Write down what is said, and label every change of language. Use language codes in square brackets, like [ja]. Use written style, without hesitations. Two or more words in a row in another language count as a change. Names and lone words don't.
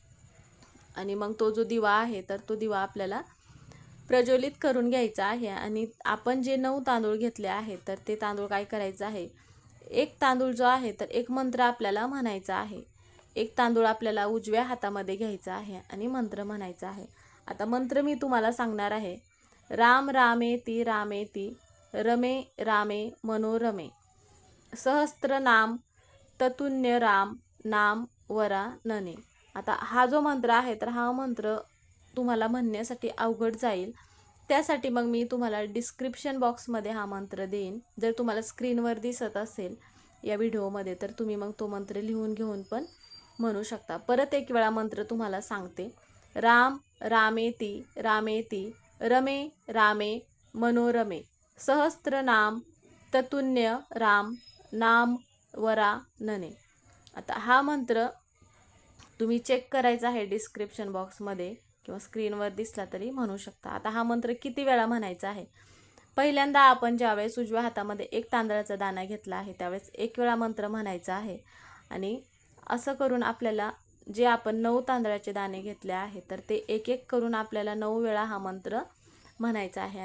[mr] आणि मग तो जो दिवा आहे तर तो दिवा आपल्याला प्रज्वलित करून घ्यायचा आहे. आणि आपण जे 9 तांदूळ घेतले आहेत तर ते तांदूळ काय करायचं आहे, एक तांदूळ जो आहे तर एक मंत्र आपल्याला म्हणायचा आहे. एक तांदूळ आपल्याला उजव्या हातामध्ये घ्यायचा आहे आणि मंत्र म्हणायचा आहे. आता मंत्र मी तुम्हाला सांगणार आहे. [sa] राम रामेति रामेति रमे रामे मनोरमे सहस्त्र नाम ततुल्य राम नाम वरानने. [mr] आता हा जो मंत्र आहे तर हा मंत्र तुम्हाला म्हणण्यासाठी अवघड जाईल, त्यासाठी मग मी तुम्हाला [en] description box मध्ये [mr] हा मंत्र देईन. जर तुम्हाला स्क्रीनवर दिसत असेल या व्हिडिओमध्ये तर तुम्ही मग तो मंत्र लिहून घेऊन पण म्हणू शकता. परत एक वेळा मंत्र तुम्हाला सांगते. [sa] राम रामेति रामेति रमे रामे मनोरमे सहस्त्र नाम ततुल्य राम नाम वरानने. [mr] आता हा मंत्र तुम्ही चेक करायचा आहे [en] description box मध्ये [mr] किंवा स्क्रीनवर दिसला तरी म्हणू शकता. आता हा मंत्र किती वेळा म्हणायचा आहे. पहिल्यांदा आपण ज्यावेळेस उजव्या हातामध्ये एक तांदळाचा दाणा घेतला आहे त्यावेळेस एक वेळा मंत्र म्हणायचा आहे. आणि असं करून आपल्याला जे आपण 9 तांदळाचे दाणे घेतले आहेत तर ते एक एक करून आपल्याला 9 वेळा हा मंत्र म्हणायचा आहे.